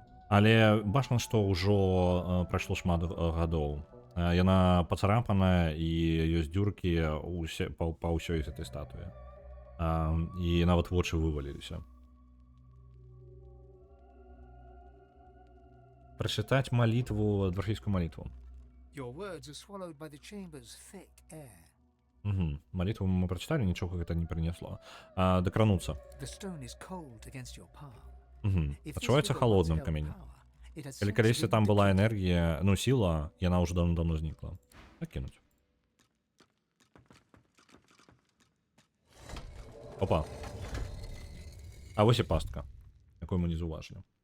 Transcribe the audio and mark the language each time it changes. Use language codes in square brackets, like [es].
[be] Але бачна, што ўжо прайшло шмат гадоў. Яна пацарапаная і ёсць дзюркі па ўсёй гэтай статуі. І нават вочы вываліліся. Прачытаць малітву, дворфійскую малітву. [en] Your words are swallowed by the chamber's thick air. [be] Малітву мы прачыталі, нічога гэта не прынесло. Дакрануцца. [en] The stone is cold against your palm. [be] Адчуваецца халодным камень. Калі калісьці там была энергія, ну, сіла, яна ўжо давно знікла. Пакінуць. Опа. А вось і пастка, якую мы не заўважылі.